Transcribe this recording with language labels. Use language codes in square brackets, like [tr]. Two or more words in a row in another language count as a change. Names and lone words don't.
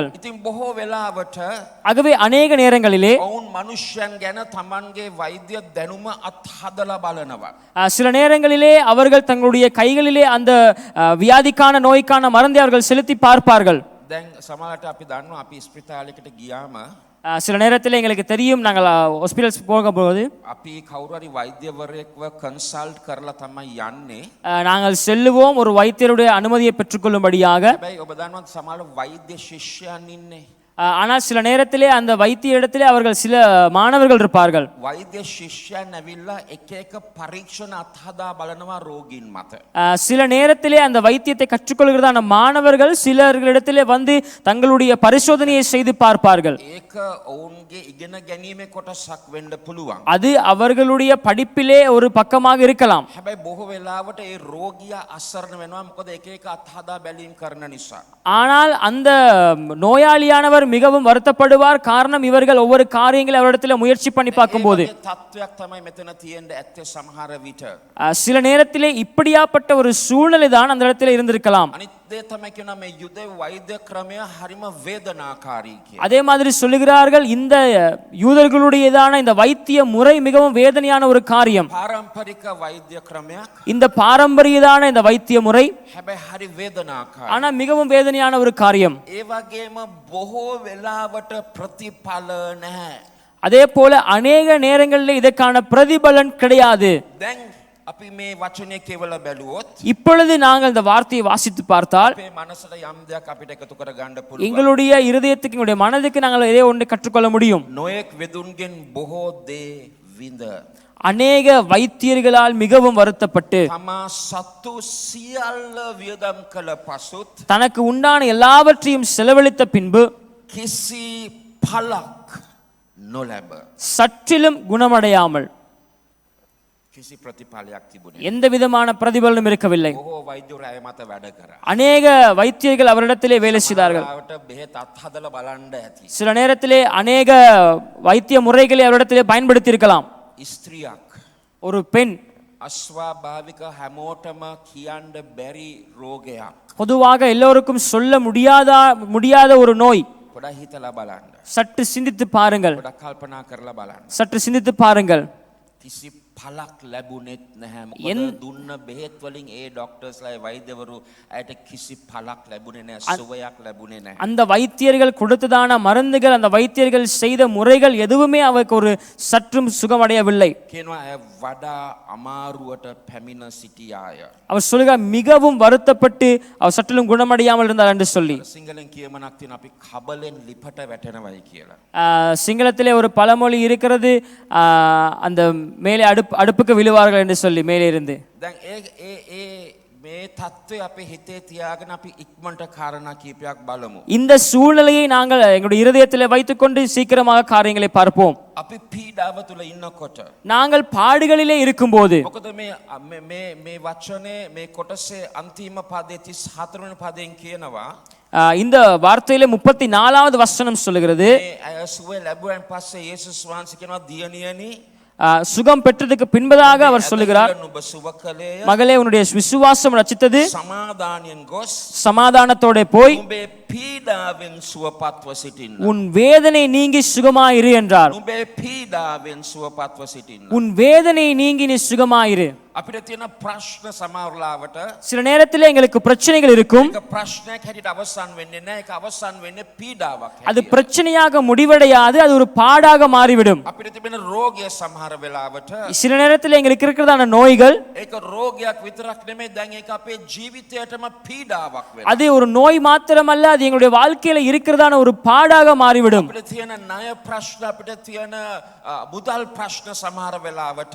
[si] ඉතින් බොහෝ වෙලාවට [ta] ஆகவே அநேக நேரங்களிலே [si] ඔවුන් මනුෂ්‍යයන් ගැන තමන්ගේ වෛද්‍ය දැනුම අත්හදලා බලනවා. [ta] சில நேரங்களிலே அவர்கள் தங்களுடைய கைகளிலே அந்த வியாதிக்கான நோய்க்கான மருந்தை அவர்கள் செலுத்தி பார்ப்பார்கள். [si] දැන් සමහරට අපි දන්නවා අපි ස්පිතාලයකට ගියාම [ta] சில நேரத்தில் எங்களுக்கு தெரியும், நாங்கள் ஹாஸ்பிட்டல்ஸ் போகும்போது [si] අපි කවුරු හරි වෛද්‍යවරයෙක්ව කන්සල්ට් කරලා තමයි යන්නේ. [ta] நாங்கள் செல்லுவோம் ஒரு வைத்தியருடைய அனுமதியை பெற்றுக்கொள்ளும்படியாக. [si] හැබැයි ඔබ දන්නවද සමහර වෛද්‍ය ශිෂ්‍යයන් ඉන්නේ. [ta] ஆனால் சில நேரத்திலே அந்த வைத்திய இடத்திலே அவர்கள் சில மாணவர்கள் இருப்பார்கள். [si] වෛද්‍ය ශිෂ්‍යයන් ඇවිල්ලා එක එක පරීක්ෂණ අත්හදා බලනවා රෝගීන් මත. [ta] சில நேரத்திலே அந்த வைத்தியத்தை கற்றுக்கொள்கிறதான மாணவர்கள் சிலர்களிடத்திலே வந்து தங்களுடைய பரிசோதனையை செய்து பார்ப்பார்கள். [si] ඒක ඔවුන්ගේ ඉගෙන ගැනීමේ කොටසක් වෙන්න පුළුවන්. [ta] அது அவர்களுடைய படிப்பிலே ஒரு பக்கமாக இருக்கலாம். [si] හැබැයි බොහෝ වෙලාවට ඒ රෝගියා අසරණ වෙනවා මොකද එක එක අත්හදා බැලීම් කරන නිසා. [ta] ஆனால் அந்த நோயாளியானவர் மிகவும் வருத்தப்படுவார். காரணம் இவர்கள் ஒவ்வொரு காரியங்களை அவரிடத்தில் முயற்சி பண்ணி பார்க்கும்போது [si] ඒ තත්ත්වයක් තමයි මෙතන තියෙන්න ඇත්තේ සමහර විට. [ta] சில நேரத்திலே இப்படியாப்பட்ட ஒரு சூழ்நிலை தான் அந்த இடத்துல இருந்திருக்கலாம். [si] අනිත් දේ තමයි කියනවා මේ යුද වෛද්‍ය ක්‍රමය හරිම වේදනාකාරී කියලා. [ta] அதே மாதிரி சொல்லுகிறார்கள் இந்த யூதர்களுடையதான இந்த வைத்திய முறை மிகவும் வேதனையான ஒரு காரியம். [si] පාරම්පරික වෛද්‍ය ක්‍රමයක් [ta] இந்த பாரம்பரியதான இந்த வைத்திய முறை [si] හැබැයි හරි වේදනාකාරී. [ta] ஆனா மிகவும் வேதனையான ஒரு காரியம். [si] ඒ වගේම බොහෝ වෙලාවට ප්‍රතිඵල නැහැ. [ta] அதே போல அநேக நேரங்களில் இதற்கான பிரதிபலன் கிடையாது. [si] දැන් අපි මේ වචනේ කියවලා බැලුවොත් [ta] இப்பொழுது நாங்கள் இந்த வார்த்தையை வாசித்து பார்த்தால் [si] අපේ මනසට යම් දෙයක් අපිට එකතු කර ගන්න පුළුවන්. [ta] எங்களுடைய இருதயத்துக்கு எங்களுடைய மனதுக்கு நாங்கள் இதே ஒன்றை கற்றுக்கொள்ள முடியும். [si] නොයෙක් වෙදුන්ගෙන් බොහෝ දේ විඳ [ta] அநேக வைத்தியர்களால் மிகவும் வருத்தப்பட்டு [si] තමා සතු සියල්ල වියදම් කළ පසුත් [ta] தனக்கு உண்டான எல்லாவற்றையும் செலவழித்த பின்பு [si] කිසි පලක් නොලැබ [ta] சற்றிலும் குணமடையாமல் [si] කිසි ප්‍රතිඵලයක් තිබුණේ [ta] எந்த விதமான பிரதிபலனும் இருக்கவில்லை. [si] බොහෝ වෛද්‍යවරු අය මත වැඩ කරා. [ta] அநேக வைத்தியர்கள் அவரிடத்திலே வேலை செய்தார்கள். [si] වට බෙහෙත් අත්හදලා බලන්න ඇති. [ta] சில நேரத்திலே அநேக வைத்திய முறைகளை அவரிடத்திலே பயன்படுத்தி இருக்கலாம். [si] ස්ත්‍රියක් [ta] ஒரு பெண் [si] අස්වාභාවික හැමෝටම කියන්න බැරි රෝගයක්. [ta] பொதுவாக எல்லோருக்கும் சொல்ல முடியாத ஒரு நோய். [si] පොඩක් හිතලා බලන්න. [ta] சற்று சிந்தித்து பாருங்கள். [si] පොඩක් කල්පනා කරලා බලන්න. [ta] சற்று சிந்தித்து பாருங்கள். [si] කිසි පලක් ලැබුණෙත් නැහැ. මොකද දුන්න බෙහෙත් වලින් ඒ ડોක්ටර්ස්ලා වෛද්‍යවරු ඇයට කිසි පලක් ලැබුණේ නැහැ. සුවයක් ලැබුණේ නැහැ. [ta] அந்த வைத்தியர்கள் கொடுத்ததான மருந்துகள் அந்த வைத்தியர்கள் செய்த முறைகள் எதுவுமே அவருக்கு ஒரு சற்றும் சுகமடையவில்லை. [si] කියනවා ඇය වඩා අමාරුවට පැමිණ සිටියාය. [ta] அவர் சொல்லுகிறார் மிகவும் வருத்தப்பட்டு அவர் சற்றிலும் குணமடையாமல் இருந்தார் என்று சொல்லி. [si] සිංහලෙන් කියමනක් තියෙන අපි කබලෙන් ලිපට වැටෙනවයි කියලා. [ta] சிங்களத்திலே ஒரு பழமொழி இருக்கிறது, அந்த மேலே அடுப்புக்கு விழுவார்கள் என்று சொல்லி மேலே இருந்து. [si] දැන් ඒ මේ தත්ත්වය අපේ හිතේ තියාගෙන අපි ඉක්මනට කාරණා කීපයක් බලමු. [ta] இந்த சூழ்நிலையை நாங்கள் எங்களுடைய இருதயத்திலே வைத்துக்கொண்டு சீக்கிரமாக காரியங்களை பார்ப்போம். [si] අපි පීඩාව තුල ඉන්නකොට [ta] நாங்கள் பாடுகளிலே இருக்கும்போது [si] මොකද මේ වචනේ මේ කොටසේ අන්තිම පදේ 34 වෙනි පදයෙන් කියනවා [ta] இந்த வார்த்தையில 34வது வசனம் சொல்லுகிறது, [si] මේ අය සුවය ලැබුවන් පස්සේ යේසුස් වහන්සේ කියනවා දියණියනි [ta] சுகம் பெற்றதுக்கு பின்பதாக அவர் சொல்லுகிறார், [si] නුඹ සුව කළේය [ta] மகளே உன்னுடைய விசுவாசம் ரட்சித்தது, [si] සමාදානයෙන් ගොස් [ta] சமாதானத்தோட போய் [si] නුඹේ පීඩාවෙන් සුවපත්ව සිටින්න. [ta] உன் வேதனை நீங்கி சுகமாயிரு என்றார். [si] නුඹේ පීඩාවෙන් සුවපත්ව සිටින්න. [ta] உன் வேதனை நீங்கி நீ சுகமாயிரு. [si] අපිට තියෙන ප්‍රශ්න සමහරලාවට [ta] சில நேரத்தில் எங்களுக்கு பிரச்சனைகள் இருக்கும். [si] ඒක ප්‍රශ්නයක් හැටියට අවසන් වෙන්නේ නැහැ. ඒක අවසන් වෙන්නේ පීඩාවක් [ta] அது [si] හැටියට. [ta] பிரச்சனையாக முடிவடையாது, அது ஒரு பாடாக மாறிவிடும். [si] අපිට තිබෙන රෝගය සමහර වෙලාවට [ta] சில நேரத்தில் எங்களுக்கு இருக்கிறதான நோய்கள் [si] ඒක රෝගයක් විතරක් නෙමෙයි දැන් ඒක අපේ ජීවිතයටම පීඩාවක් වෙනවා. [ta] அது ஒரு நோய் மாத்திரமல்ல, அது எங்களுடைய வாழ்க்கையில இருக்கிறதான ஒரு பாடாக மாறிவிடும். [si] අපිට තියෙන ණය ප්‍රශ්න අපිට තියෙන මුදල් ප්‍රශ්න සමහර වෙලාවට